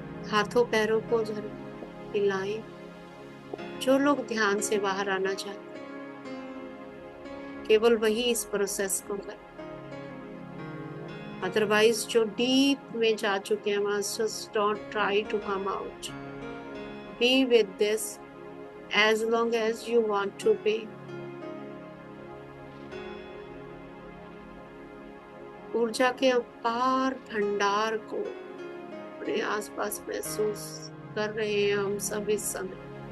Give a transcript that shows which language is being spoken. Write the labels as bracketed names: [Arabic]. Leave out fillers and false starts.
[Hindi] हाथों पैरों को हिलाएं। जो लोग ध्यान से बाहर आना चाहते केवल वही इस प्रोसेस को करें। [English] otherwise [Hindi] जो डीप में जा चुके हैं, [English] Masters, don't try to come out. Be with this as long as you want to be. [Hindi] ऊर्जा के अपार भंडार को अपने आसपास महसूस कर रहे हैं हम सब इस समय।